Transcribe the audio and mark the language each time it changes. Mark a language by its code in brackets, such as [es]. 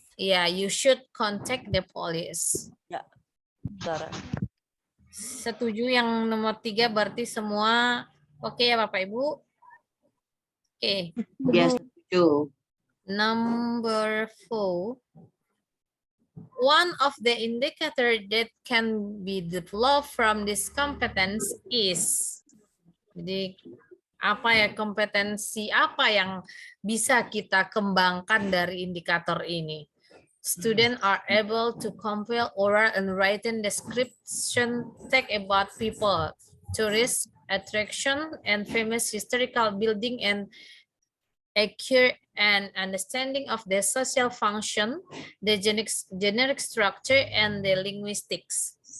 [en] Iya, you should contact the police. [id] Ya, Sarah. Setuju yang nomor 3 berarti semua oke ya Bapak Ibu? Oke. Ya, setuju. [en] Number 4. One of the indicator that can be developed from this competence is. [id] Jadi apa ya kompetensi apa yang bisa kita kembangkan dari indikator ini? [en] Students are able to compile oral and written description text about people, tourist attraction, and famous historical building, and accurate and understanding of the social function, the generic structure, and the linguistics.